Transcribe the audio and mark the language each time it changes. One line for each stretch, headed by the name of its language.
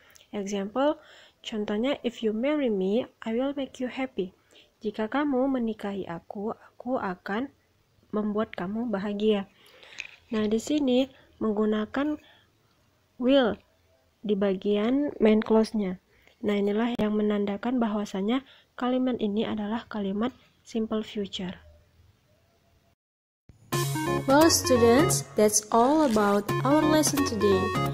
English: Example, contohnya, if you marry me, I will make you happy.
Indonesian: Jika kamu menikahi aku akan membuat kamu bahagia. Nah, di sini menggunakan will di bagian main clause-nya. Nah, inilah yang menandakan bahwasanya kalimat ini adalah kalimat simple future.
English: Well, students, that's all about our lesson today.